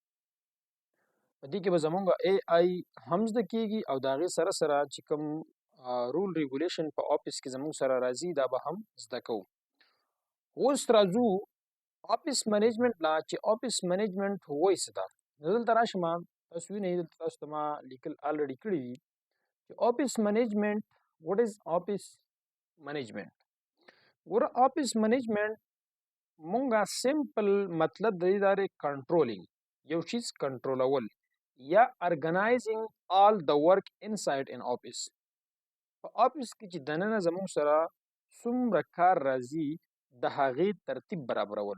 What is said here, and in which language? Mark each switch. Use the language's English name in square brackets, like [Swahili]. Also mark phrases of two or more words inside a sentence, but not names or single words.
[Pashto] په دې کې به زمونږ ای آی هم زده کیږي، او د هغې سره سره چې کوم [English] rule regulation [Pashto] په آفیس کې زموږ سره راځي دا به هم زده کوو. اوس راځو [English] office management [Pashto] لا، چې [English] office management [Pashto] وایي څه ده. نو دلته راشم، تاسو وینئ دلته تاسو ته ما لیکل الریډي کړي دي چې [English] office management, what is office management. [Pashto] ګوره [English] office management [Pashto] مونږه سمپل مطلب د دې داره کنټرولینګ، یو چیز کنټرولول یا [English] organizing all the work inside an office. [Pashto] په آفیس کې چې دننه زموږ سره څومره کار راځي د هغې ترتیب برابرول.